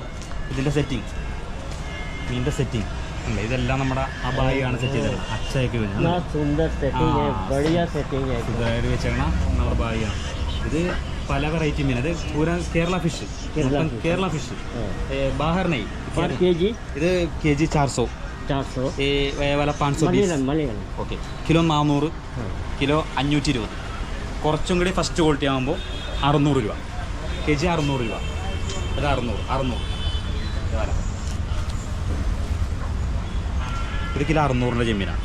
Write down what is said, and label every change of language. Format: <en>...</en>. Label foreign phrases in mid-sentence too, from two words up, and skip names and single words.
<ml>ഇതിൻ്റെ സെറ്റിങ്, മീനിൻ്റെ സെറ്റിങ് അല്ലേ, ഇതെല്ലാം നമ്മുടെ ആ ബായിയാണ് സെറ്റ് ചെയ്തത്. അച്ചയൊക്കെ വെച്ചേക്കണ നമ്മുടെ ബായിയാണ്. ഇത് പല വെറൈറ്റി മീൻ. അത് പൂര കേരള ഫിഷ്. ബാഹർ നെയ്. ഇത് kg 400.</ml> <hi>ये वाला 520.</hi> <ml>ഓക്കെ. കിലോ 400, കിലോ 520. കുറച്ചും കൂടി ഫസ്റ്റ് ക്വാളിറ്റി ആകുമ്പോൾ 600 രൂപ. kg 600 രൂപ. അത് 600. ഒരു കിലോ 600 ചെമ്മീനാണ്.</ml>